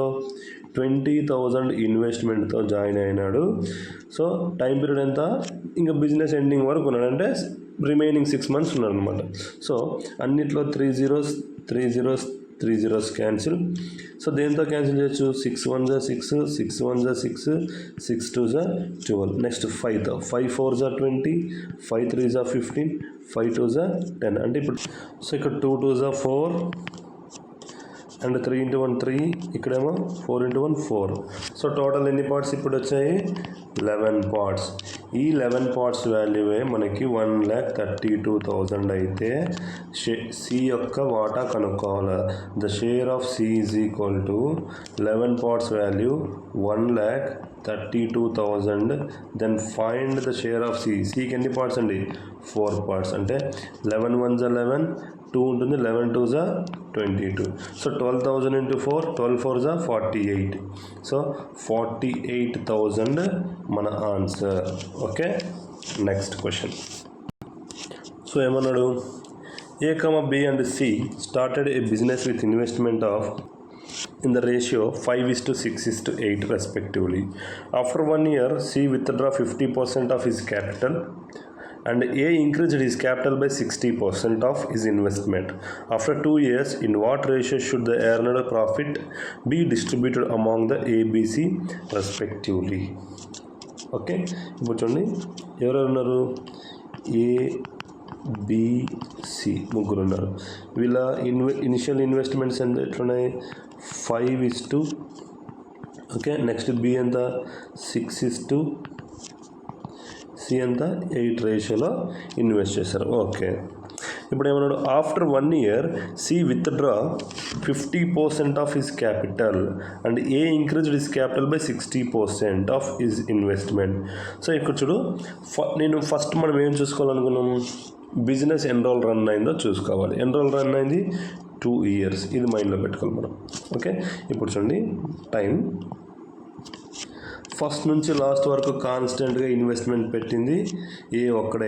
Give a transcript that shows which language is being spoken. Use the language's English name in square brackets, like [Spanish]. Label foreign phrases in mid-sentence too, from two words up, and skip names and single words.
[Telugu] 20,000 [English] investmentతో join [Telugu] అయినాడు. సో [English] time period [Telugu] ఎంత? ఇంకా [English] business ending [Telugu] వరకు ఉన్నాడు, అంటే [English] remaining 6 months [Telugu] ఉన్నాడు అనమాట. [English] సో అన్నిట్లో 3 zeros 3 zeros cancel. సో [Telugu] దేంతో క్యాన్సిల్ చేయొచ్చు? [English] 6 1s are 6, 6 1s are 6, 6 2s are 12. నెక్స్ట్ 5తో 5 4s are 20, 5 3s are 15, 5 2s are 10. [Telugu] అంటే ఇప్పుడు సో ఇక్కడ 2 [English] 2s are 4 and 3 into 1 3, [Telugu] ఇక్కడేమో 4 into 1 4. సో టోటల్ ఎన్ని పార్ట్స్ ఇప్పుడు వచ్చాయి? 11 పార్ట్స్. ఈ 11 [English] parts valueవే [Telugu] మనకి 1,32,000 అయితే సి యొక్క వాటా కనుక్కోవాలి. [English] the share of C is equal to 11 parts value 1,32,000. then find the share of C. [Telugu] సికి ఎన్ని పార్ట్స్ అండి? [English] 4 parts. అంటే 11 1s are 11, 2 ఉంటుంది, 11 2s are 22. సో 12,000 into 4, 12 4s are 48. [Telugu] సో 48,000 మన ఆన్సర్. [English] okay, next question. so ఏమన్నాడు? A, B and C started a business with investment of in the ratio 5:6:8 respectively. After 1 year, C withdrew 50% of his capital and A increased his capital by 60% of his investment. After 2 years, in what ratio should the earned profit be distributed among the ABC respectively? [Telugu] ఓకే, ఇప్పుడు చూడండి ఎవరెవరు ఉన్నారు? ABC ముగ్గురు ఉన్నారు. వీళ్ళ [English] initial investments [Telugu] ఎంత ఎట్లున్నాయి? 5:, ఓకే. నెక్స్ట్ B ఎంత? 6:, C ఎంత? 8 రేషియోలో ఇన్వెస్ట్ చేశారు. ఓకే, ఇప్పుడు ఏమన్నాడు? [English] ఆఫ్టర్ 1 year, C withdraw 50% of his capital and A increased his capital by 60% of his investment. [Telugu] సో ఇక్కడ చూడు, నేను ఫస్ట్ మనం ఏం చూసుకోవాలనుకున్నాము? బిజినెస్ ఎన్ని రోజులు రన్ అయిందో చూసుకోవాలి. ఎన్ని రోజులు రన్ అయింది? 2 years. ఇది మైండ్లో పెట్టుకోవాలి మనం. ఓకే, ఇప్పుడు చూడండి టైం ఫస్ట్ నుంచి లాస్ట్ వరకు [English] constantగా investment [Telugu] పెట్టింది ఏ ఒక్కడే.